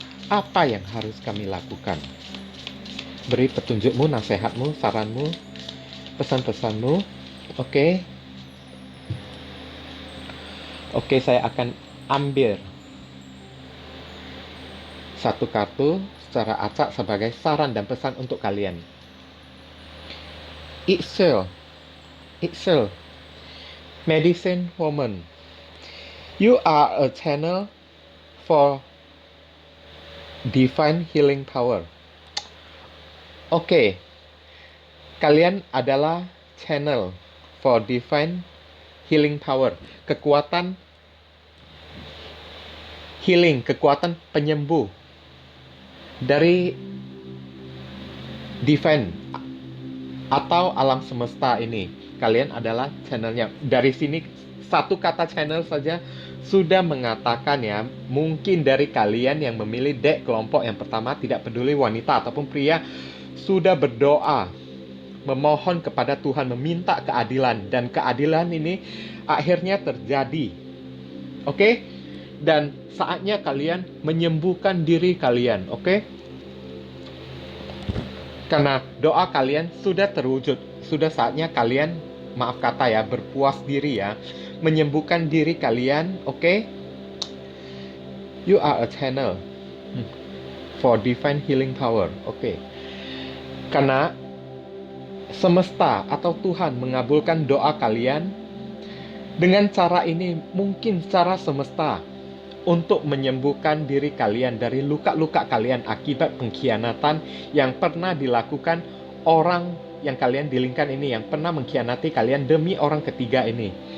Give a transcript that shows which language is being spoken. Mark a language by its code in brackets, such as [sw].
[id] Apa yang harus kami lakukan? Beri petunjukmu, nasihatmu, saranmu, pesan-pesanmu. Oke. Oke, saya akan ambil satu kartu secara acak sebagai saran dan pesan untuk kalian. [en] Ixchel, Medicine Woman, you are a channel for divine healing power. [id] Oke, kalian adalah [en] channel for divine healing power, [id] kekuatan healing, kekuatan penyembuh dari divine atau alam semesta ini. Kalian adalah channelnya. Dari sini satu kata channel saja sudah mengatakan ya, mungkin dari kalian yang memilih deck kelompok yang pertama, tidak peduli wanita ataupun pria, sudah berdoa memohon kepada Tuhan, meminta keadilan, dan keadilan ini akhirnya terjadi. Oke? Dan saatnya kalian menyembuhkan diri kalian. Oke? Karena doa kalian sudah terwujud. Sudah saatnya kalian, maaf kata ya, berpuas diri ya, menyembuhkan diri kalian. Oke? [en] You are a channel for divine healing power. [id] Oke? Karena semesta atau Tuhan mengabulkan doa kalian dengan cara ini, mungkin secara semesta, untuk menyembuhkan diri kalian dari luka-luka kalian akibat pengkhianatan yang pernah dilakukan orang yang kalian dealingkan ini, yang pernah mengkhianati kalian demi orang ketiga ini.